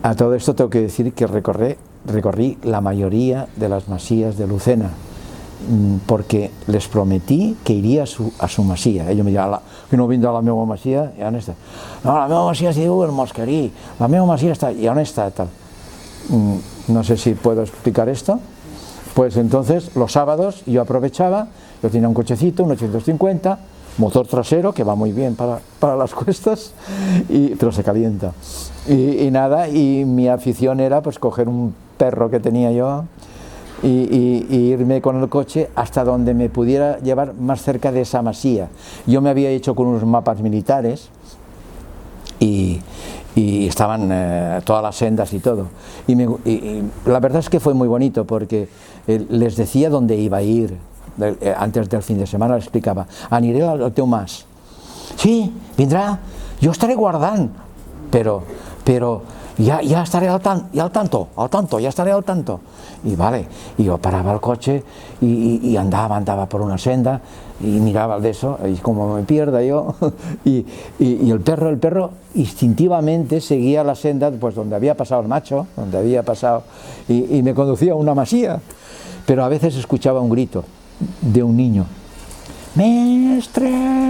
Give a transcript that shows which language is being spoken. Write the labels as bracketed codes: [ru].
[es] A todo esto tengo que decir que recorrí la mayoría de las masías de Lucena, porque les prometí que iría a su masía. Ellos me [ca] diuen, que no vindrà a la meva masia, i on està? No, la meva masia es diu el Mosquerí, la meva masia està, i on està? Tal. [es] No sé si puedo explicar esto. Pues entonces los sábados yo aprovechaba, yo tenía un cochecito, un 850, motor trasero que va muy bien para las cuestas, pero se calienta. Y nada, y mi afición era pues coger un perro que tenía yo y irme con el coche hasta donde me pudiera llevar más cerca de esa masía. Yo me había hecho con unos mapas militares y estaban todas las sendas y todo. Y la verdad es que fue muy bonito porque les decía dónde iba a ir. Antes del fin de semana les explicaba, [ca] aniré al teu mas. Sí, vindrà, jo estaré guardant, però ja estaré al tanto, ja estaré al tanto. [es] Y vale, y yo paraba el coche y andaba por una senda y miraba de eso, y como me pierda yo, y el perro instintivamente seguía la senda pues donde había pasado el macho, donde había pasado, y me conducía a una masía, pero a veces escuchaba un grito de un niño, ¡Mestre!